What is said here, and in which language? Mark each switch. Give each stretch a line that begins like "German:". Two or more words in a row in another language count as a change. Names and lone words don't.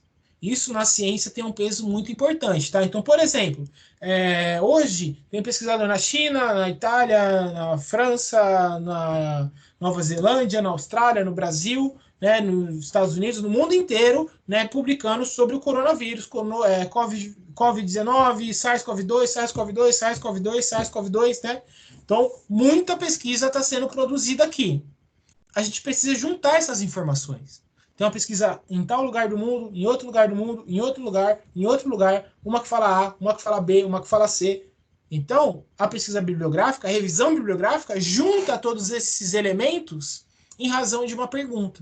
Portuguese: Isso na ciência tem um peso muito importante, tá? Então, por exemplo, hoje tem pesquisador na China, na Itália, na França, na Nova Zelândia, na Austrália, no Brasil, né, nos Estados Unidos, no mundo inteiro, né, publicando sobre o coronavírus, Covid-19, SARS-CoV-2, SARS-CoV-2, SARS-CoV-2, SARS-CoV-2, né? Então, muita pesquisa está sendo produzida aqui. A gente precisa juntar essas informações. Tem uma pesquisa em tal lugar do mundo, em outro lugar do mundo, em outro lugar, uma que fala A, uma que fala B, uma que fala C. Então, a pesquisa bibliográfica, a revisão bibliográfica, junta todos esses elementos em razão de uma pergunta.